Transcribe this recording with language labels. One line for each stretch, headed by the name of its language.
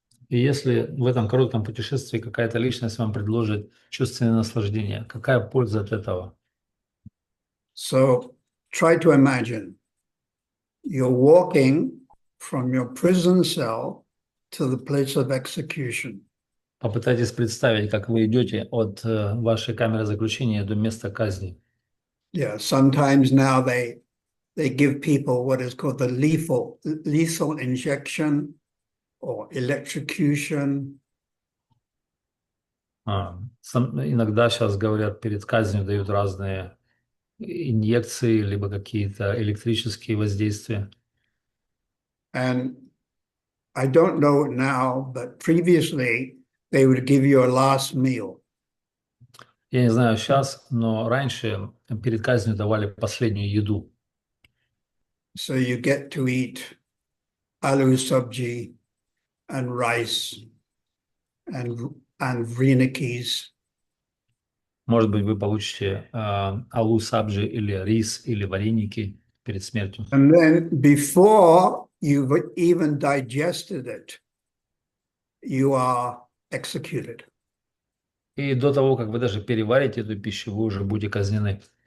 Russian: И если в этом коротком путешествии какая-то личность вам предложит чувственное наслаждение, какая польза от этого?
English: So try to imagine you're walking from your prison cell to the place of execution.
Russian: Попытайтесь представить, как вы идете от вашей камеры заключения до места казни.
English: Yeah, sometimes now they give people what is called the lethal injection or electrocution.
Russian: Иногда сейчас говорят, перед казнью дают разные инъекции, либо какие-то электрические воздействия.
English: And I don't know now, but previously they would give you a last meal.
Russian: Я не знаю сейчас, но раньше перед казнью давали последнюю еду.
English: So you get to eat aloo sabji and rice and vrinikis.
Russian: Может быть, вы получите алу сабжи или рис или вареники перед смертью.
English: And then before you've even digested it, you are executed.
Russian: И до того, как вы даже переварите эту пищу, вы уже будете казнены.